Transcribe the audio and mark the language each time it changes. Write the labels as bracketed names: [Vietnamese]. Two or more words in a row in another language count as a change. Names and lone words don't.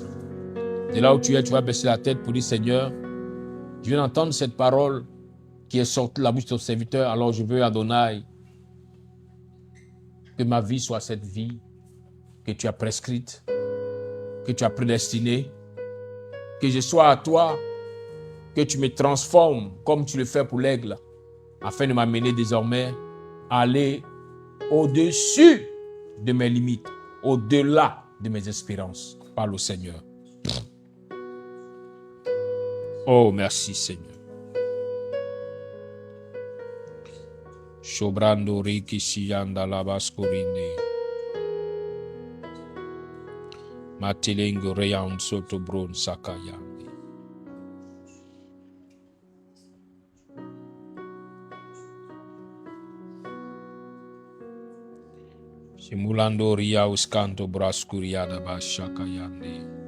[French] Et là où tu es, tu vas baisser la tête pour dire, Seigneur, je viens d'entendre cette parole qui est sortie de la bouche de ton serviteur, alors je veux, Adonai, que ma vie soit cette vie que tu as prescrite, que tu as prédestinée, que je sois à toi, que tu me transformes comme tu le fais pour l'aigle, afin de m'amener désormais à aller au-dessus de mes limites, au-delà de mes espérances. Parle au Seigneur. Oh, merci Seigneur. Shobrando riki siyanda labaskorinde. Matelenge reyan soto bron sakayande. Simulando ria uskanto braskuriada bashakayande.